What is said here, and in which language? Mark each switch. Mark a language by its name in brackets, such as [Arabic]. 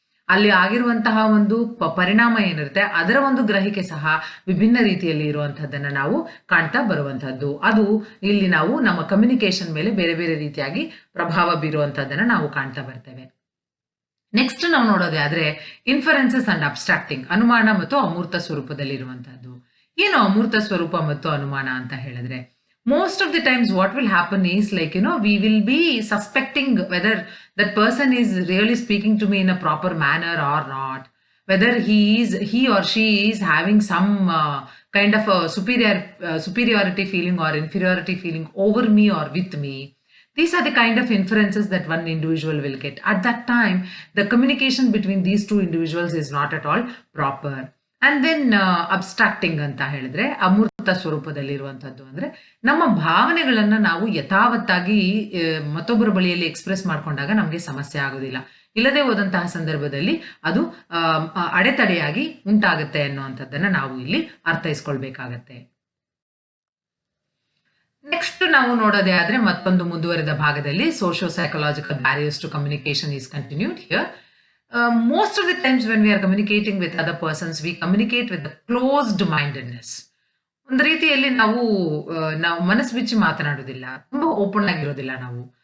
[Kannada] ಅಲ್ಲಿ ಆಗಿರುವಂತಹ ಒಂದು ಪರಿಣಾಮ ಏನಿರುತ್ತೆ ಅದರ ಒಂದು ಗ್ರಹಿಕೆ ಸಹ ವಿಭಿನ್ನ ರೀತಿಯಲ್ಲಿ ಇರುವಂತಹದ್ದನ್ನ ನಾವು ಕಾಣ್ತಾ ಬರುವಂತಹದ್ದು. ಅದು ಇಲ್ಲಿ ನಾವು ನಮ್ಮ ಕಮ್ಯುನಿಕೇಶನ್ ಮೇಲೆ ಬೇರೆ ಬೇರೆ ರೀತಿಯಾಗಿ ಪ್ರಭಾವ ಬೀರುವಂತಹದ್ದನ್ನ ನಾವು ಕಾಣ್ತಾ ಬರ್ತೇವೆ. ನೆಕ್ಸ್ಟ್ ನಾವು ನೋಡೋದೇ ಆದ್ರೆ ಇನ್ಫರೆನ್ಸಸ್ ಅಂಡ್ ಅಬ್ಸ್ಟ್ರಾಕ್ಟಿಂಗ್, ಅನುಮಾನ ಮತ್ತು ಅಮೂರ್ತ ಸ್ವರೂಪದಲ್ಲಿ ಇರುವಂತಹದ್ದು. ಏನು ಅಮೂರ್ತ ಸ್ವರೂಪ ಮತ್ತು ಅನುಮಾನ ಅಂತ ಹೇಳಿದ್ರೆ, [English] most of the times what will happen is we will be suspecting whether that person is really speaking to me in a proper manner or not, whether he or she is having some kind of a superiority feeling or inferiority feeling over me or with me. These are the kind of inferences that one individual will get. At that time, the communication between these two individuals is not at all proper. [Kannada] And then abstracting ಅಂತ ಹೇಳಿದ್ರೆ ಅಮೂರ್ತ ಸ್ವರೂಪದಲ್ಲಿರುವಂತದ್ದು ಅಂದ್ರೆ ನಮ್ಮ ಭಾವನೆಗಳನ್ನ ನಾವು ಯಥಾವತ್ತಾಗಿ ಮತ್ತೊಬ್ಬರ ಬಳಿಯಲ್ಲಿ ಎಕ್ಸ್ಪ್ರೆಸ್ ಮಾಡ್ಕೊಂಡಾಗ ನಮ್ಗೆ ಸಮಸ್ಯೆ ಆಗೋದಿಲ್ಲ. ಇಲ್ಲದೆ ಹೋದಂತಹ ಸಂದರ್ಭದಲ್ಲಿ ಅದು ಅಡೆತಡೆಯಾಗಿ ಉಂಟಾಗುತ್ತೆ ಅನ್ನುವಂಥದ್ದನ್ನ ನಾವು ಇಲ್ಲಿ ಅರ್ಥೈಸ್ಕೊಳ್ಬೇಕಾಗತ್ತೆ. ನೆಕ್ಸ್ಟ್ ನಾವು ನೋಡೋದೇ ಆದ್ರೆ ಮತ್ತೊಂದು ಮುಂದುವರೆದ ಭಾಗದಲ್ಲಿ [English] Socio psychological barriers to communication is continued here. Most of the times when we are communicating with other persons, we communicate with a closed mindedness. [Kannada] ಒಂದು ರೀತಿಯಲ್ಲಿ ನಾವು ಮನಸ್ಸು ಬಿಚ್ಚಿ ಮಾತನಾಡುವುದಿಲ್ಲ, ತುಂಬಾ ಓಪನ್ ಆಗಿರೋದಿಲ್ಲ ನಾವು.